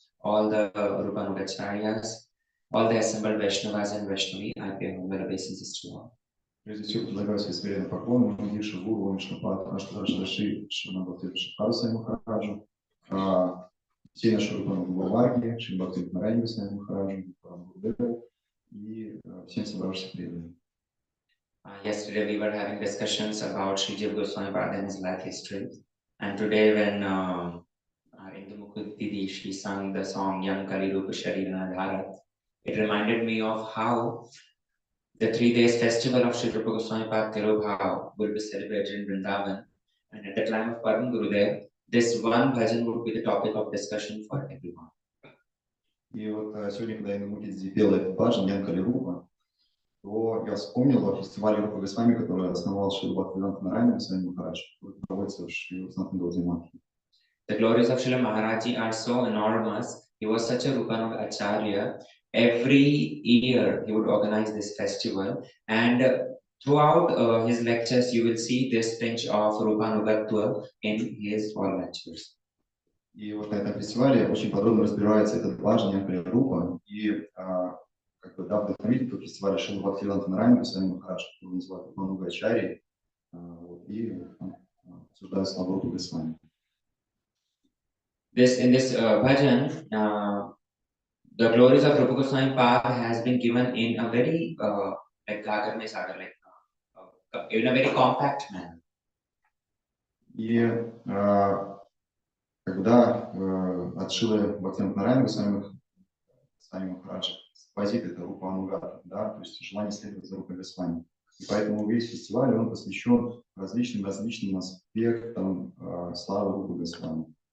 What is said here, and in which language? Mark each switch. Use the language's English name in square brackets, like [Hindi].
[English] all the Rupanugacharyas, all the assembled Vaishnavas and Vaishnavi, I pay humble obeisances to all. [Russian] Прежде всего, предлагаю свои смиренные поклоны Мандише, Гуру, Вишнапад, Аштадраши, Шанабхати, Шипару своему Махараджу, всей нашей Рупану Шримбхакти Нарайне своему Махараджу, Гурудеву и всем собравшимся преданным. [English] Yesterday we were having discussions about Sri Jiva Goswami Pada and his life history. And today when our Indu Mukti she sang the song Yam Kali Rupa Sharira Dhara, it reminded me of how the 3 days festival of Sri Rupa Goswami Pada Tirobhav will be celebrated in Vrindavan. And at the time of Param Gurudev, this one bhajan would be the topic of discussion for everyone. [Russian] И вот сегодня, когда Инду Мукти пела этот баджан Ям Кали Рупа, то я вспомнил о фестивале Рупа Госвами, который основал Шрила Бхактивинода Нарайана Свами Махарадж, который проводится в Шри Санатангалде Матхи. [English] The glories of Srila Maharaji are so enormous. He was such a Rupanug Acharya. Every year he would organize this festival, and throughout his lectures you will see this pinch of Rupanugatva in his all lectures. [Russian] И вот на этом фестивале очень подробно разбирается этот баджан Ям Кали Рупа, и как бы, да, вдохновитель этого фестиваля Шрила Бхактивинода Нарайана Свами Махарадж, который называют Рупануга Ачарьей, и обсуждают славу Рупы Госвами. [English] In this bhajan, the glories of Rupa Goswami Pada has been given in a very like [Hindi] Gagar mein sagar, [English] like in a very compact manner. [Russian] И когда от Шрилы Бхактивинода Нарайана Свами Махараджа позит это Рупа Анугата, да, то есть желание следовать за Рупой Госвами. И поэтому весь фестиваль он посвящен различным аспектам славы Рупы Госвами.